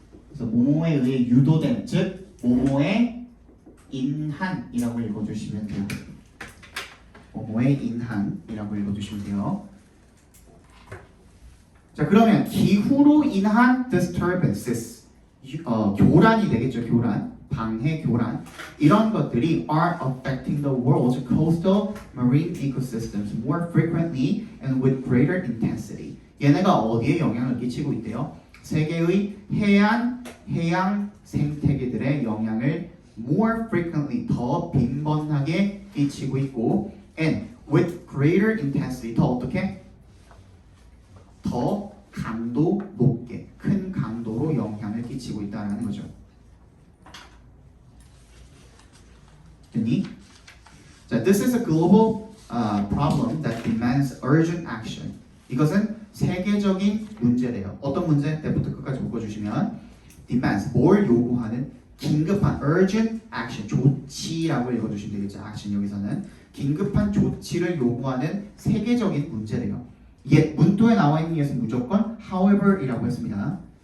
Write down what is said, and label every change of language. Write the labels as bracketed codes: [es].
[ko] 그래서 뭐뭐에 의해 유도된, 즉 뭐뭐에 인한이라고 읽어주시면 돼요. 뭐뭐에 인한이라고 읽어주시면 돼요. 자, 그러면 기후로 인한 disturbances, 교란이 되겠죠. 교란. 방해, 교란 이런 것들이 [en] are affecting the world's coastal marine ecosystems more frequently and with greater intensity. [ko] 얘네가 어디에 영향을 끼치고 있대요? 세계의 해양 생태계들의 영향을 [en] more frequently [ko] 더 빈번하게 끼치고 있고 [en] and with greater intensity [ko] 더 어떻게? 더 강도 높게 큰 강도로 영향을 끼치고 있다는 거죠. 됐니? [en] 자, this is a global problem that demands urgent action. [ko] 이것은 세계적인 문제래요. 어떤 문제? 때부터 끝까지 묶어주시면 demands 뭘 요구하는 긴급한 [en] urgent action [ko] 조치라고 읽어주시면 되겠죠. action 여기서는 긴급한 조치를 요구하는 세계적인 문제래요. 문도에 나와 있는 것은 무조건 however이라고 했습니다.